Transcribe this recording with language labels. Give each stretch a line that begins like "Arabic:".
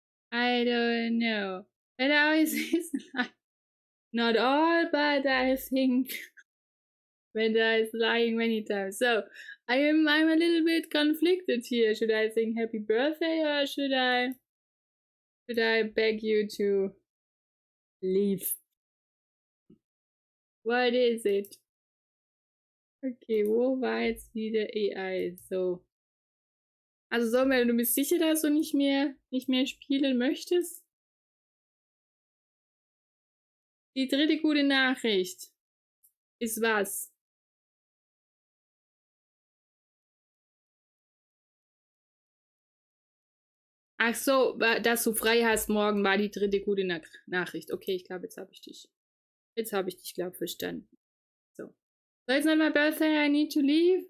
English: I don't know. But I always is like, not all, but I think Brenda is lying many times. So I'm a little bit conflicted here. Should I sing happy birthday or should I beg you to leave? What is it?
German: Okay, wo war jetzt wieder AI? So. Also Sommer, du bist sicher, dass du nicht mehr spielen möchtest? Die dritte gute Nachricht ist was? Ach so, dass du frei hast morgen, war die dritte gute Nachricht. Okay, ich glaube, jetzt habe ich dich. Glaube ich, verstanden. So.
English: So, it's not my birthday, I need to leave.